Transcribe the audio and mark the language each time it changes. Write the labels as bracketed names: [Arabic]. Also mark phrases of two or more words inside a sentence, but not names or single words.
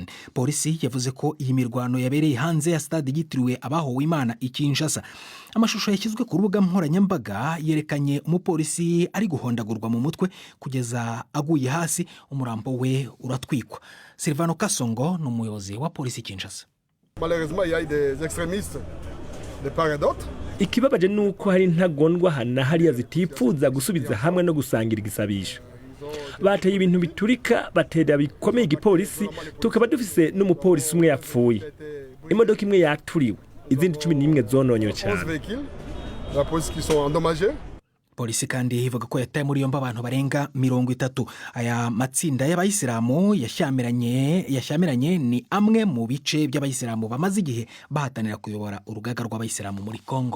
[Kinyarwanda] Polisi yavuze ko iyi mirwano yabereye hanze ya stade yitiriwe abahowe Imana i Kinshasa. Amashusho yashyizwe ku rubuga nkoranyambaga yerekanye umupolisi ari guhondagurwa mu mutwe kugeza aguye hasi, umurambo we uratwikwa. Silvano Kasongo ni umuyobozi wa polisi Kinshasa. [French] Malheureusement, il y a des extrémistes de part et d'autre. [Kinyarwanda] Ikibabaje nuko hari ntagondwa hana hariya zitifuza gusubiza hamwe no gusangira igisabisho. bateye ibintu biturika batera bikomeye igipolisi tukaba dufise n'umupolisi umwe yapfuye imodoka imwe yaturiwe izindi 11 zononyewe cyane. polisi kandi ivuga ko yataye muri yombi abantu barenga 30. Aya matsinda y'abayisilamu yashyamiranye ni amwe mu bice by'abayisilamu bamaze igihe bahatanira kuyobora urugaga rw'abayisilamu muri Kongo.